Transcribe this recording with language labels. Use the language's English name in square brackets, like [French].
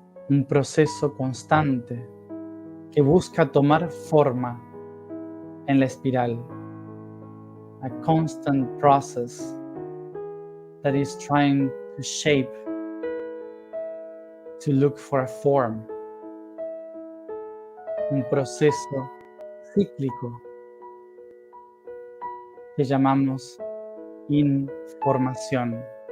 [Spanish] Un proceso constante que busca tomar forma en la espiral. [English] A constant process that is trying to shape, to look for a form. [Spanish] Un proceso cíclico que llamamos información.